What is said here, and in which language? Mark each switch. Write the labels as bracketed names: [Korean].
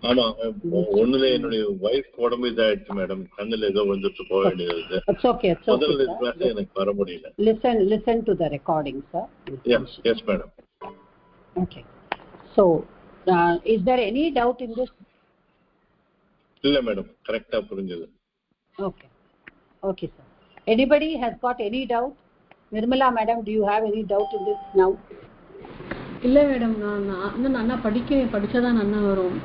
[Tamil] ஆமா, ஒண்ணுல என்னுடைய வைஃப் உடம்பு இதாயிடுச்சு மேடம். கண்ணுல ஏதோ வந்துட்டு போக வேண்டியது. [English] It's okay, it's okay. [Tamil] முதல்ல கிளாஸ் எனக்கு வர முடியல. [English] Listen to the recording, sir. Yes madam. Okay. So, is there any doubt in this? [Tamil] இல்ல மேடம், கரெக்ட்டா புரிஞ்சது. [English] Okay sir. Anybody has got any doubt? Nirmala madam, do you have any doubt in this now? [Tamil] இல்ல madam, நான் நல்லா படிச்சாதான் நல்லா வரும்.